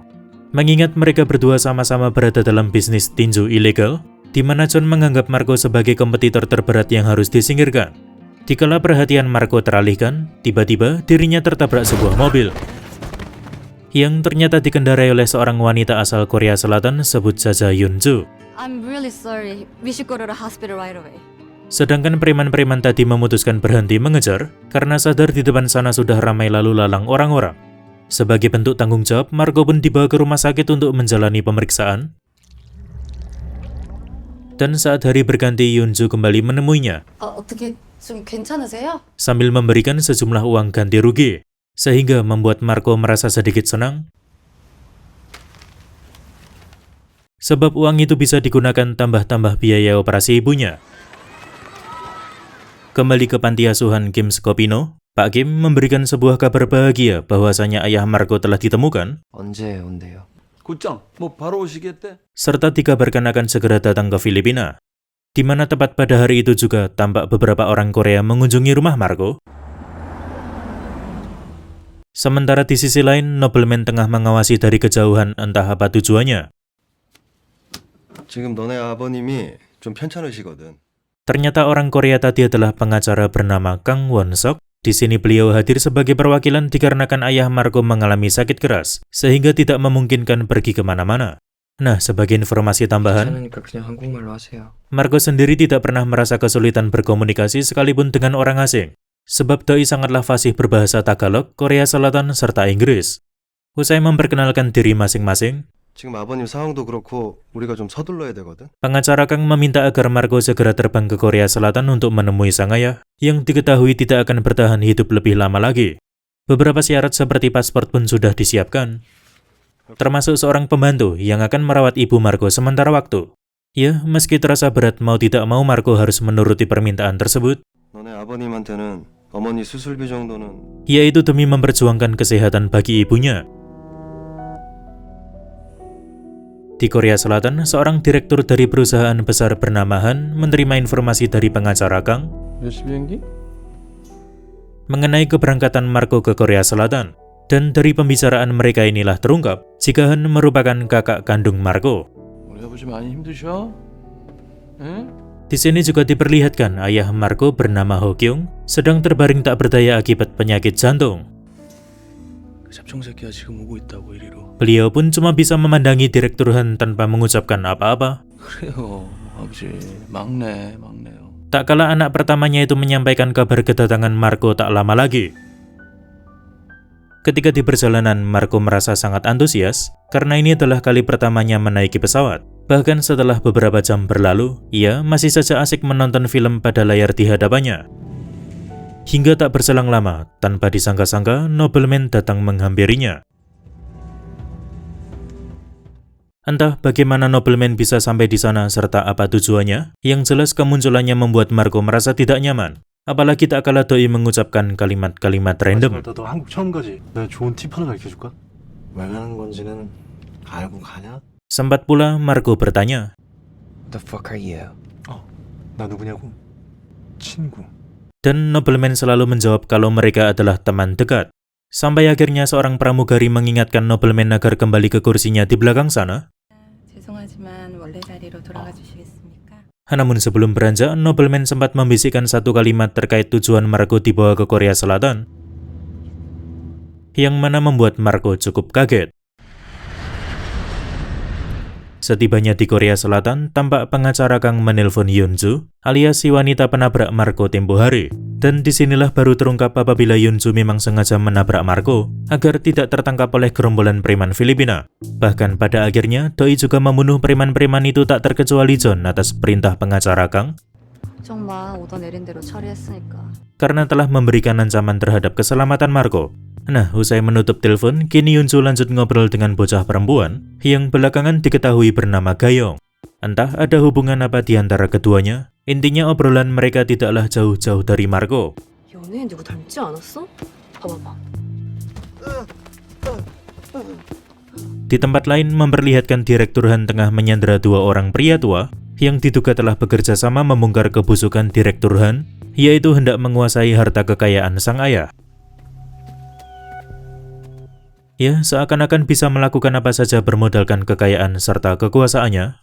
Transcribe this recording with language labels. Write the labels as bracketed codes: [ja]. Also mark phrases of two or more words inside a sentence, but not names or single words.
[id] Mengingat mereka berdua sama-sama berada dalam bisnis tinju ilegal, di mana John menganggap Marco sebagai kompetitor terberat yang harus disingkirkan. Dikala perhatian Marco teralihkan, tiba-tiba dirinya tertabrak sebuah mobil yang ternyata dikendarai oleh seorang wanita asal Korea Selatan sebut saja Yunju. [en] I'm really sorry. We should go to the hospital right away. [id] Sedangkan preman-preman tadi memutuskan berhenti mengejar karena sadar di depan sana sudah ramai lalu lalang orang-orang. Sebagai bentuk tanggung jawab, Marco pun dibawa ke rumah sakit untuk menjalani pemeriksaan. Dan saat hari berganti, Yunju kembali menemuinya [ko] 어떻게 좀 괜찮으세요? [id] sambil memberikan sejumlah uang ganti rugi, sehingga membuat Marco merasa sedikit senang. Sebab uang itu bisa digunakan tambah-tambah biaya operasi ibunya. Kembali ke panti asuhan Kim Skopino, Pak Kim memberikan sebuah kabar bahagia bahwasanya ayah Marco telah ditemukan, [ko] 언제 온대요? 곧장 뭐 바로 오시겠대? [id] serta dikabarkan akan segera datang ke Filipina, di mana tepat pada hari itu juga tampak beberapa orang Korea mengunjungi rumah Marco. Sementara di sisi lain, nobleman tengah mengawasi dari kejauhan entah apa tujuannya. [ko] 지금 너네 아버님이 좀 편찮으시거든. [id] Ternyata orang Korea tadi adalah pengacara bernama Kang Won-sok. Di sini beliau hadir sebagai perwakilan dikarenakan ayah Marco mengalami sakit keras, sehingga tidak memungkinkan pergi kemana-mana. Nah, sebagai informasi tambahan, [ko] 괜찮으니까 그냥 한국말로 하세요. [id] Marco sendiri tidak pernah merasa kesulitan berkomunikasi sekalipun dengan orang asing, sebab doi sangatlah fasih berbahasa Tagalog, Korea Selatan, serta Inggris. Usai memperkenalkan diri masing-masing, [ko] 지금 아버님 상황도 그렇고 우리가 좀 서둘러야 되거든. [id] pengacara Kang meminta agar Marco segera terbang ke Korea Selatan untuk menemui sang ayah, yang diketahui tidak akan bertahan hidup lebih lama lagi. Beberapa syarat seperti paspor pun sudah disiapkan, termasuk seorang pembantu yang akan merawat ibu Marco sementara waktu. Ya, meski terasa berat mau tidak mau Marco harus menuruti permintaan tersebut, [ko] 너네 아버님한테는 어머니 수술비 정도는 [id] yaitu demi memperjuangkan kesehatan bagi ibunya. Di Korea Selatan, seorang direktur dari perusahaan besar bernama Han menerima informasi dari pengacara Kang [ko] 몇 시 비행기? [id] mengenai keberangkatan Marco ke Korea Selatan. Dan dari pembicaraan mereka inilah terungkap jika Han merupakan kakak kandung Marco. [ko] 우리 아버지 많이 힘드셔? 응? [id] Di sini juga diperlihatkan ayah Marco bernama Ho Kyung sedang terbaring tak berdaya akibat penyakit jantung. [ko] 그 잡종 새끼가 지금 오고 있다고 이리로. [id] Beliau pun cuma bisa memandangi Direktur Han tanpa mengucapkan apa-apa. [ko] 그래요, 아버지 막내요. [id] Tak kala anak pertamanya itu menyampaikan kabar kedatangan Marco tak lama lagi. Ketika di perjalanan, Marco merasa sangat antusias karena ini adalah kali pertamanya menaiki pesawat. Bahkan setelah beberapa jam berlalu, ia masih saja asik menonton film pada layar di hadapannya. Hingga tak berselang lama, tanpa disangka-sangka, nobleman datang menghampirinya. Entah bagaimana nobleman bisa sampai di sana serta apa tujuannya, yang jelas kemunculannya membuat Marco merasa tidak nyaman. Apalagi tak kalah doi mengucapkan kalimat-kalimat random. [ko] 너 한국 처음 가지? 내가 좋은 팁 하나 가르쳐줄까? 왜 가는 건지는 알고 가냐? [id] Sempat pula Marco bertanya, [en] What the fuck are you? [ko] 나 누구냐고? 친구. [id] dan nobleman selalu menjawab kalau mereka adalah teman dekat. Sampai akhirnya seorang pramugari mengingatkan nobleman agar kembali ke kursinya di belakang sana. [ko] 죄송하지만 원래 자리로 돌아가 주시겠습니까? [id] Namun sebelum beranjak, nobleman sempat membisikkan satu kalimat terkait tujuan Marco dibawa ke Korea Selatan, yang mana membuat Marco cukup kaget. Setibanya di Korea Selatan, tampak pengacara Kang menelpon Yunju, alias si wanita penabrak Marco tempo hari. Dan disinilah baru terungkap apabila Yunju memang sengaja menabrak Marco agar tidak tertangkap oleh gerombolan preman Filipina. Bahkan pada akhirnya, doi juga membunuh preman-preman itu tak terkecuali John atas perintah pengacara Kang, [ko] 정말 오더 내린 대로 처리했으니까. [id] karena telah memberikan ancaman terhadap keselamatan Marco. Nah, usai menutup telepon, kini Yunju lanjut ngobrol dengan bocah perempuan yang belakangan diketahui bernama Gayong. Entah ada hubungan apa di antara keduanya, intinya obrolan mereka tidaklah jauh-jauh dari Marco. [ko] 연예인 누구 닮지 않았어? 봐봐봐. [id] Di tempat lain memperlihatkan Direktur Han tengah menyandera dua orang pria tua yang diduga telah bekerja sama membongkar kebusukan Direktur Han, yaitu hendak menguasai harta kekayaan sang ayah. Ya, seakan-akan bisa melakukan apa saja bermodalkan kekayaan serta kekuasaannya.